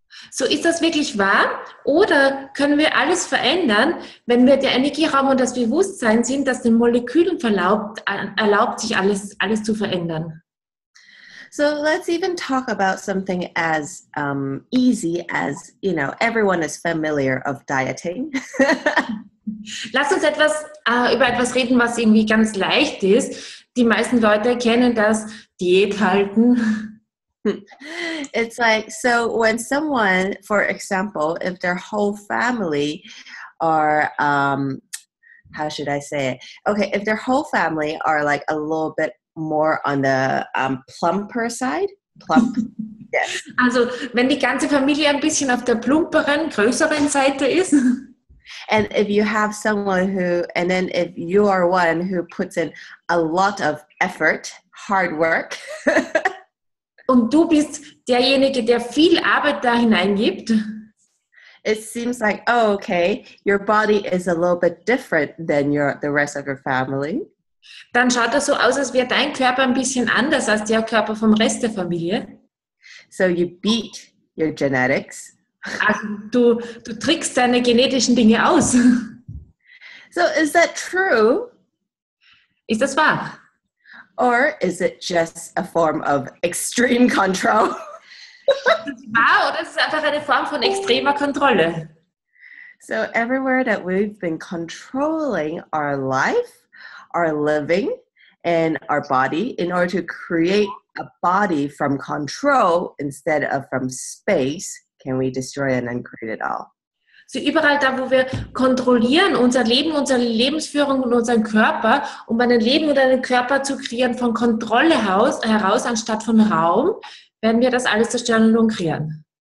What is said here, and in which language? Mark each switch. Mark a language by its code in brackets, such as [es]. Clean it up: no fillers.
[de] So ist das wirklich wahr? Oder können wir alles verändern, wenn wir der Energieraum und das Bewusstsein sind, das den Molekülen erlaubt, sich alles zu verändern? [en] So let's even talk about something as easy as, everyone is familiar of dieting. [de] Lass uns über etwas reden, was irgendwie ganz leicht ist. Die meisten Leute kennen das, Diät halten. [en] It's like, so when someone, for example, if their whole family are, how should I say it? Okay, if their whole family are like a little bit more on the plumper side, yes. [de] Also, wenn die ganze Familie ein bisschen auf der plumperen, größeren Seite ist. [en] And if you have someone if you are one who puts in a lot of effort, hard work. [de] Und du bist derjenige, der viel Arbeit da hineingibt. [en] It seems like, okay, your body is a little bit different than the rest of your family. [de] Dann schaut das so aus, als wäre dein Körper ein bisschen anders als der Körper vom Rest der Familie. [en] So you beat your genetics. [de] Also du trickst deine genetischen Dinge aus. [en] So is that true? [de] Ist das wahr? [en] Or is it just a form of extreme control? [de] Wahr oder ist es einfach eine Form von extremer Kontrolle? [en] So everywhere that we've been controlling our life, our living, and our body in order to create a body from control instead of from space, can we destroy and then create it all? [de] So überall da, wo wir kontrollieren, unser Leben, unsere Lebensführung und unseren Körper, um ein Leben oder einen Körper zu kreieren von Kontrolle heraus, anstatt von Raum, werden wir das alles zerstören und kreieren.